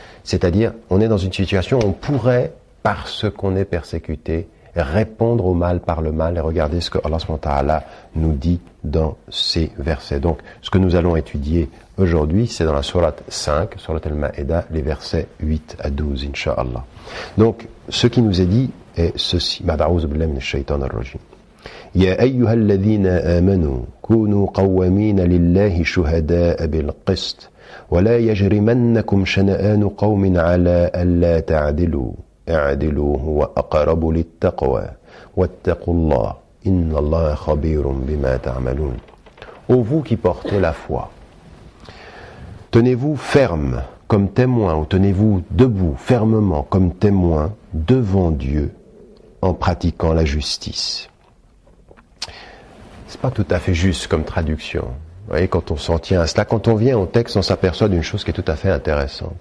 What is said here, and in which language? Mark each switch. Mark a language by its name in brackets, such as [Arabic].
[French] C'est-à-dire, on est dans une situation où on pourrait, parce qu'on est persécuté, répondre au mal par le mal. Et regardez ce que Allah subhanahu wa ta'ala nous dit dans ces versets. Donc, ce que nous allons étudier aujourd'hui, c'est dans la sourate 5, sourate al-Ma'ida, les versets 8 à 12, incha'Allah. Donc, ce qui nous est dit est ceci. [Arabic] Ba'da'ouz billahi minash shaitanir rajim. يا أيها الذين آمنوا كونوا قوامين لله شهداء بالقسط ولا يجرمنكم شنآن قوم على ألا تعدلوا اعدلوا هو أقرب للتقوى واتقوا الله إن الله خبير بما تعملون. [French] Ô vous qui portez la foi, tenez-vous ferme comme témoin, ou tenez-vous debout fermement comme témoin devant Dieu en pratiquant la justice. C'est pas tout à fait juste comme traduction. Vous voyez, quand on s'en tient à cela, quand on vient au texte, on s'aperçoit d'une chose qui est tout à fait intéressante.